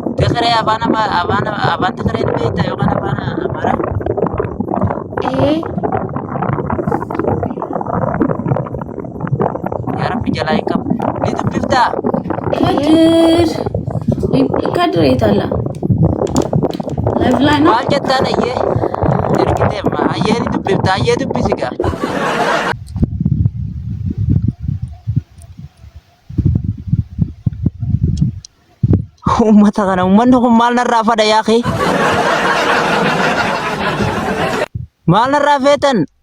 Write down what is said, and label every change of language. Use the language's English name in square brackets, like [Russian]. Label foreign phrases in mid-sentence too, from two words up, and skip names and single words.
[Oromo] Tigray afaan Tigray ni beekta yookaan afaan Amaaraa? Yaa Rabbi jalaa hin qabu. Ni dubbiftaa? [Amharic] Kadir የታለ? ላይቭ ላይ ነው። [Oromo] Maal jettaan ayyee? Ergitee ayyee ni dubbiftaa? Ayyee dubbisi gaa. Uummata kana uummanni kun maal narraa fada yaa kee? Maal narraa feetan?